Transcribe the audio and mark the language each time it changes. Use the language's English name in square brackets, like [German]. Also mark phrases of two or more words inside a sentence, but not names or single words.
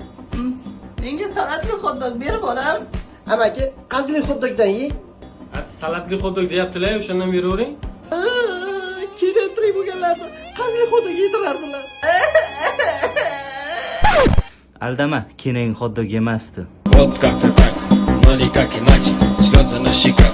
[Uzbek] Menga salatli xotdog berib olam. Amaki, qazili xotdogdan yeng. Salatli xotdog deyaptilar, o'shandan beravering. Kelib bo'lganlarni qazili xotdog yedirardilar. Aldama, keling xotdog yemasdi. [Russian] Вот как-то так, но никак иначе, слезы на щеках.